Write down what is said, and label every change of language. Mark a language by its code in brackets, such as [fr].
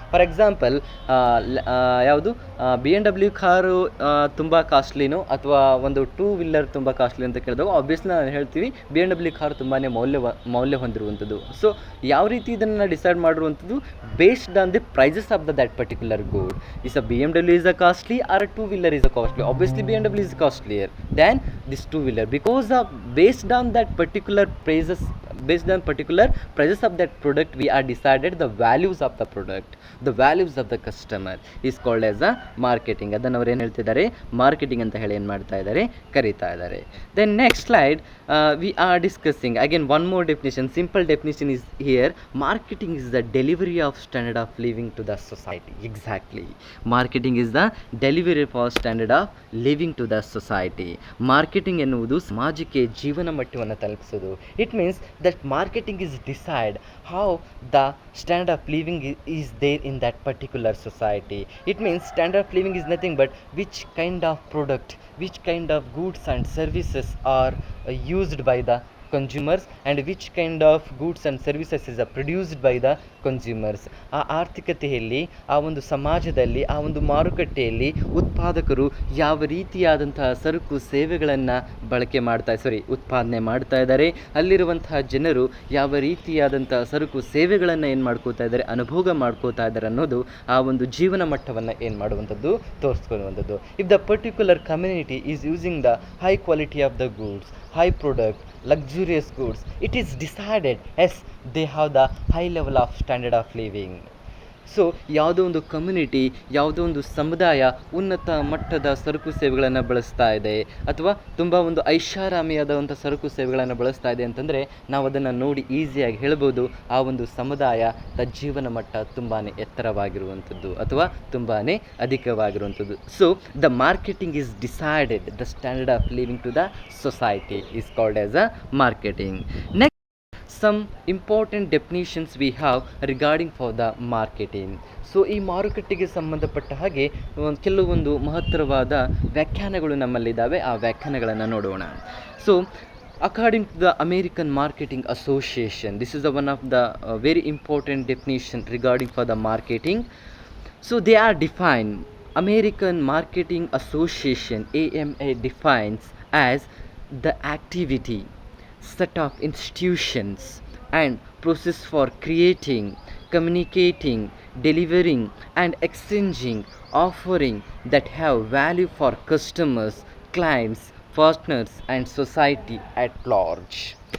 [en] for example, [kn] ಯಾವುದು BMW car ತುಂಬ ಕಾಸ್ಟ್ಲಿನೋ ಅಥವಾ ಒಂದು 2 ವೀಲರ್ ತುಂಬ ಕಾಸ್ಟ್ಲಿ ಅಂತ ಕೇಳಿದಾಗ ಆಬ್ವಿಯಸ್ಲಿ ನಾನು ಹೇಳ್ತೀವಿ BMW ಕಾರು ತುಂಬಾ ಮೌಲ್ಯ ಹೊಂದಿರುವಂಥದ್ದು. [en] so [kn] ಯಾವ ರೀತಿ ಇದನ್ನು ಡಿಸೈಡ್ ಮಾಡಿರುವಂಥದ್ದು, [en] Based on the prices of that particular good. Is BMW is a costly or a 2-wheeler is a costly? Obviously BMW is costlier than this 2-wheeler because of based on that particular prices, based on particular prices of that product we are decided the values of the product, the values of the customer is called as a marketing. [kn] ಅದನ್ನು ಅವ್ರು ಏನು ಹೇಳ್ತಿದ್ದಾರೆ, marketing ಅಂತ ಹೇಳಿ ಏನು ಮಾಡ್ತಾ ಇದ್ದಾರೆ, ಕರೀತಾ ಇದ್ದಾರೆ. [en] Then next slide, we are discussing again one more definition. Simple definition is here. Marketing is the delivery of standard of living to the society. Exactly, marketing is the delivery for standard of living to the society. [kn] Marketing ಎನ್ನುವುದು ಸಮಾಜಕ್ಕೆ ಜೀವನ ಮಟ್ಟವನ್ನು ತಲುಪಿಸೋದು. [en] It means that marketing is decide how the standard of living is there in that particular society. It means standard of living is nothing but which kind of product, which kind of goods and services are used by the consumers and which kind of goods and services is produced by the consumers. [kn] ಆ ಆರ್ಥಿಕತೆಯಲ್ಲಿ, ಆ ಒಂದು ಸಮಾಜದಲ್ಲಿ, ಆ ಒಂದು ಮಾರುಕಟ್ಟೆಯಲ್ಲಿ ಉತ್ಪಾದಕರು ಯಾವ ರೀತಿಯಾದಂತಹ ಸರಕು ಸೇವೆಗಳನ್ನು ಉತ್ಪಾದನೆ ಮಾಡ್ತಾ ಇದ್ದಾರೆ, ಅಲ್ಲಿರುವಂತಹ ಜನರು ಯಾವ ರೀತಿಯಾದಂತಹ ಸರಕು ಸೇವೆಗಳನ್ನು ಏನು ಮಾಡ್ಕೋತಾ ಇದ್ದಾರೆ, ಅನುಭೋಗ ಮಾಡ್ಕೋತಾ ಇದ್ದಾರೆ ಅನ್ನೋದು ಆ ಒಂದು ಜೀವನ ಮಟ್ಟವನ್ನು ಏನು ಮಾಡುವಂಥದ್ದು, ತೋರಿಸ್ಕೊಳ್ಳುವಂಥದ್ದು. [en] If the particular community is using the high quality of the goods, high product, luxurious goods, it is decided as they have the high level of standard of living. [kn] So ಯಾವುದೋ ಒಂದು ಕಮ್ಯುನಿಟಿ, ಯಾವುದೋ ಒಂದು ಸಮುದಾಯ ಉನ್ನತ ಮಟ್ಟದ ಸರಕು ಸೇವೆಗಳನ್ನು ಬಳಸ್ತಾ ಇದೆ ಅಥವಾ ತುಂಬ ಒಂದು ಐಷಾರಾಮಿಯಾದಂಥ ಸರಕು ಸೇವೆಗಳನ್ನು ಬಳಸ್ತಾ ಇದೆ ಅಂತಂದರೆ ನಾವು ಅದನ್ನು ನೋಡಿ ಈಸಿಯಾಗಿ ಹೇಳ್ಬೋದು ಆ ಒಂದು ಸಮುದಾಯದ ಜೀವನ ಮಟ್ಟ ತುಂಬಾ ಎತ್ತರವಾಗಿರುವಂಥದ್ದು ಅಥವಾ ತುಂಬಾ ಅಧಿಕವಾಗಿರುವಂಥದ್ದು. [en] So the marketing is decided the standard of living to the society is called as a marketing. Next some important definitions we have regarding for the marketing. [kn] So ಈ ಮಾರುಕಟ್ಟೆಗೆ ಸಂಬಂಧಪಟ್ಟ ಹಾಗೆ ಕೆಲವೊಂದು ಮಹತ್ತರವಾದ ವ್ಯಾಖ್ಯಾನಗಳು ನಮ್ಮಲ್ಲಿದ್ದಾವೆ. ಆ ವ್ಯಾಖ್ಯಾನಗಳನ್ನು ನೋಡೋಣ. [en] So according to the American Marketing Association, this is one of the very important definition regarding for the marketing. So they are defined, American Marketing Association AMA defines as the activity, set of institutions and process for creating, communicating, delivering and exchanging offering that have value for customers, clients, partners and society at large.